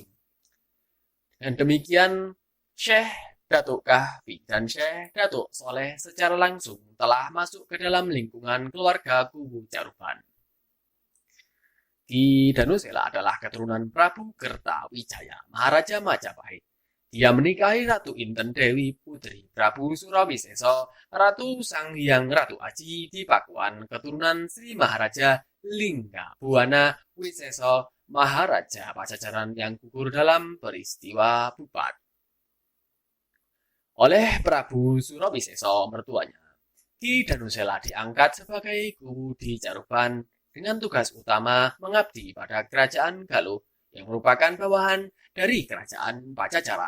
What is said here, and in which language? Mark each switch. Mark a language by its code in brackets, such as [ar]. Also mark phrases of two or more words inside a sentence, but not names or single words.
[id] Dan demikian Syekh Datuk Kahfi dan Syekh Datuk Soleh secara langsung telah masuk ke dalam lingkungan keluarga kubu Caruban. Ki Danusela adalah keturunan Prabu Kertawijaya, Maharaja Majapahit. Dia menikahi Ratu Inten Dewi Putri Prabu Surawisesa, Ratu Sanghyang Ratu Aji di Pakuan, keturunan Sri Maharaja Lingga Buana Wisesa Maharaja Pajajaran yang gugur dalam peristiwa Bupat oleh Prabu Surawisesa mertuanya. Ki Danusela diangkat sebagai guru di Caruban dengan tugas utama mengabdi pada kerajaan Galuh yang merupakan bawahan dari kerajaan Pajajaran.